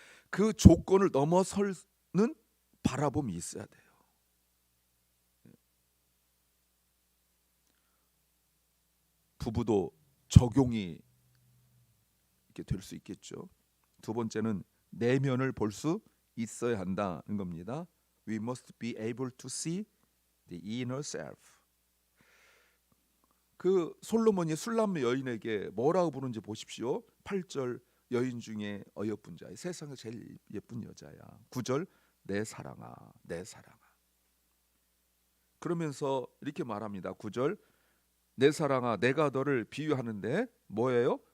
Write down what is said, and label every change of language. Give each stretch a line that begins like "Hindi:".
Korean: 그 조건을 넘어서는 바라봄이 있어야 돼요. 부부도 적용이 이렇게 될 수 있겠죠. 두 번째는 내면을 볼 수 있어야 한다는 겁니다.
English: We must be able to see the inner self.
Korean: 그 솔로몬이 술람 여인에게 뭐라고 부르는지 보십시오. 8절 여인 중에 어여쁜 자, 세상에 제일 예쁜 여자야. 9절 내 사랑아, 내 사랑아. 그러면서 이렇게 말합니다. 9절 내 사랑아, 내가 너를 비유하는데 뭐예요?